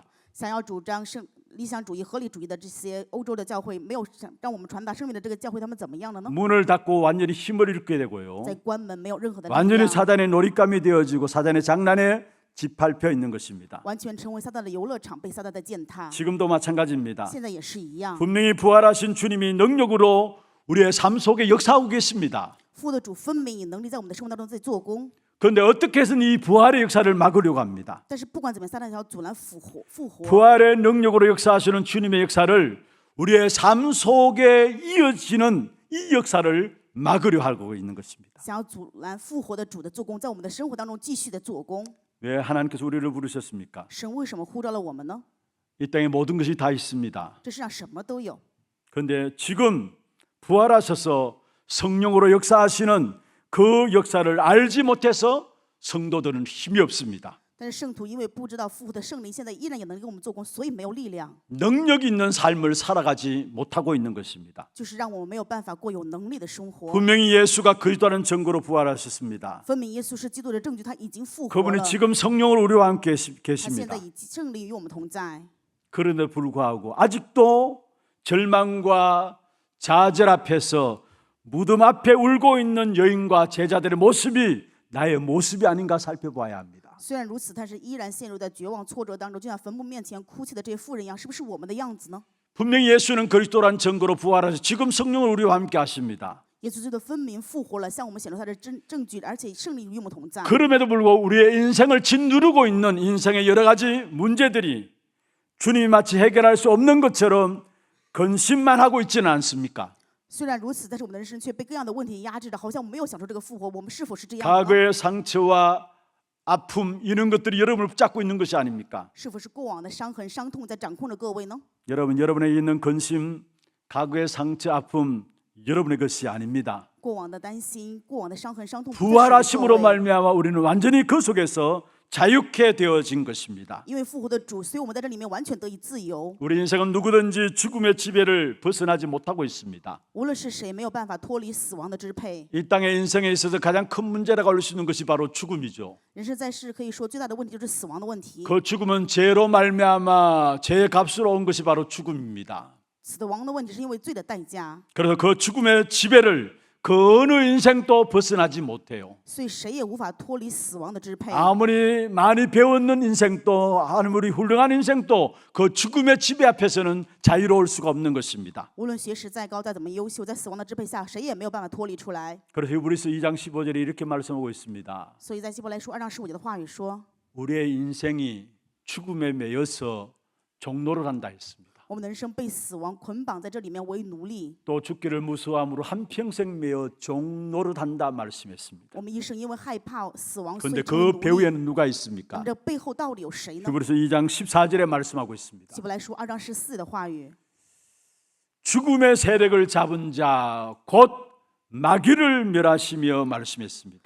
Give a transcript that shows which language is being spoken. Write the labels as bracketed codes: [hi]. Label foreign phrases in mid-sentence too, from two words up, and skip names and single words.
[zh] 想要主张理想主义、合理主义的这些欧洲的教会，没有让我们传达生命的这个教会，他们怎么样了呢？ [ko] 문을 닫고 완전히 힘을 잃게 되고요. [zh] 在关门，没有任何的力 [ko] 완전히 [zh] 量， [ko] 사단의 놀잇감이 되어지고 사단의 장난에 짓밟혀 있는 것입니다. [zh] 完全成为撒旦的游乐场，被撒旦在践踏。 [ko] 지금도 마찬가지입니다. [zh] 现在也是一样， [ko] 분명히 부활하신 주님이 능력으로 우리의 삶 속에 역사하고 계십니다. [zh] 复活的主分明以能力在我们的生活当中在做工。 [ko] 그런데 어떻게 해서는 이 부활의 역사를 막으려고 합니다. [zh] 但是不管怎么样，撒旦想要阻拦复活， [ko] 부활의 능력으로 역사하시는 주님의 역사를 우리의 삶 속에 이어지는 이 역사를 막으려 하고 있는 것입니다. [zh] 想要阻拦复活的主的做工，在我们的生活当中继续的做工。 [ko] 왜 하나님께서 우리를 부르셨습니까? [zh] 神为什么呼召了我们呢？ [ko] 이 땅에 모든 것이 다 있습니다. [zh] 这世上什么都有， [ko] 그런데 지금 부활하셔서 성령으로 역사하시는 그 역사를 알지 못해서 성도들은 힘이 없습니다. [zh] 但是圣徒因为不知道复活的圣灵现在依然也能给我们做工，所以没有力量， [ko] 능력 있는 삶을 살아가지 못하고 있는 것입니다. [zh] 就是让我们没有办法过有能力的生活。 [ko] 분명히 예수가 그리스도라는 증거로 부활하셨습니다. [zh] 分明耶稣是基督的证据，他已经复活 [ko] 그분이 [zh] 了， [ko] 지금 성령으로 우리와 함께 [zh] 他现 [ko] 계십니다. [zh] 在以圣灵与我们同在。 [ko] 그런데 불구하고 아직도 절망과 좌절 앞에서 무덤 앞에 울고 있는 여인과 제자들의 모습이 나의 모습이 아닌가 살펴봐야 합니다. [zh] 虽然如此，但是依然陷入在绝望挫折当中，就像坟墓面前哭泣的这些妇人一样，是不是我们的样子呢？ [ko] 분명히 예수는 그리스도란 증거로 부활하셔서 지금 성령을 우리와 함께 하십니다. [zh] 耶稣基督分明复活了，向我们显出他的证据，而且圣灵与我们同在。 [ko] 그럼에도 불구하고 우리의 인생을 짓누르고 있는 인생의 여러 가지 문제들이 주님이 마치 해결할 수 없는 것처럼 근심만 하고 있지는 않습니까? [zh] 虽然如此，但是我们的人生却被各样的问题压制着，好像我们没有享受这个复活。我们是否是这样呢？ [ko] 과거의 상처와 아픔 이런 것들이 여러분을 붙잡고 있는 것이 아닙니까? [zh] 是否是过往的伤痕、伤痛在掌控着各位呢？ [ko] 여러분에게 있는 근심, 과거의 상처, 아픔 여러분의 것이 아닙니다. [zh] 过往的担心、过往的伤痕、伤痛不再属于 [ko] 부활하심으로 [zh] 各位， [ko] 말미암아 우리는 완전히 그 속에서 자유케 되어진 것입니다. [zh] 因为复活的主，所以我们在这里面完全得以自由。 [ko] 우리 인생은 누구든지 죽음의 지배를 벗어나지 못하고 있습니다. [zh] 无论是谁，没有办法脱离死亡的支配。 [ko] 이 땅의 인생에 있어서 가장 큰 문제라고 할 수 있는 것이 바로 죽음이죠. [zh] 人生在世可以说最大的问题就是死亡的问题。 [ko] 그 죽음은 죄로 말미암아 죄의 값으로 온 것이 바로 죽음입니다. [zh] 死亡的问题是因为罪的代价， [ko] 그래서 그 죽음의 지배를 그 어느 인생도 벗어나지 못해요. [zh] 所以谁也无法脱离死亡的支配。 [ko] 아무리 많이 배웠는 인생도 아무리 훌륭한 인생도 그 죽음의 지배 앞에서는 자유로울 수가 없는 것입니다. [zh] 无论学识再高，再怎么优秀，在死亡的支配下，谁也没有办法脱离出来。 [ko] 그래서 히브리서 2장 15절에 이렇게 말씀하고 있습니다. [zh] 所以在希伯来书2章15节的话语说， [ko] 우리의 인생이 죽음에 매여서 종노를 한다 했습니다. [zh] 我们的人生被死亡捆绑在这里面为奴隶， [ko] 또 죽기를 무서워함으로 한평생 매여 종노를 한다 말씀했습니다. [zh] 我们一生因为害怕死亡，所 [ko] 그런데 [zh] 以成为 [ko] 그 [zh] 奴隶。 [ko] 배후에는 누가 [zh] 那么 [ko] 있습니까? [zh] 这背后到底有谁呢？ [ko] 히브리서 2장 14절에 말씀하고 있습니다. [zh] 希伯来书2章14的话语， [ko] 죽음의 세력을 잡은 자 곧 마귀를 멸하시며 말씀했습니다.